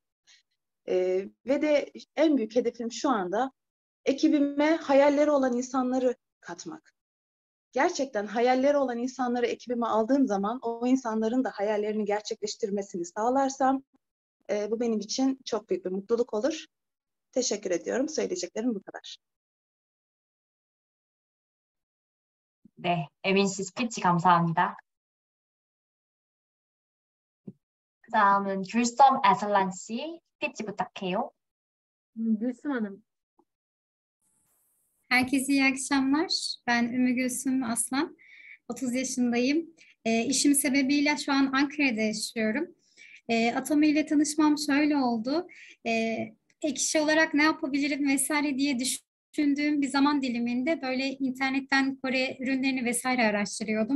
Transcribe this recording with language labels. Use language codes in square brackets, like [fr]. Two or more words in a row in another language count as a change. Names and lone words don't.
[tr] Ve de en büyük hedefim şu anda ekibime hayalleri olan insanları katmak. Gerçekten hayalleri olan insanları ekibime aldığım zaman o insanların da hayallerini gerçekleştirmesini sağlarsam bu benim için çok büyük bir mutluluk olur. Teşekkür ediyorum. Söyleyeceklerim bu kadar. [ko] 네, 에민 씨 스피치 감사합니다. 그 다음은 귤썸 에슬란 씨 스피치 부탁해요. [tr] Gülsüm Hanım. Herkese iyi akşamlar. Ben Ümmü Gülsüm Aslan. 30 yaşındayım. İşim sebebiyle şu an Ankara'da yaşıyorum. Atomi ile tanışmam şöyle oldu. Ek iş olarak ne yapabilirim vesaire diye düşündüğüm bir zaman diliminde böyle internetten Kore ürünlerini vesaire araştırıyordum.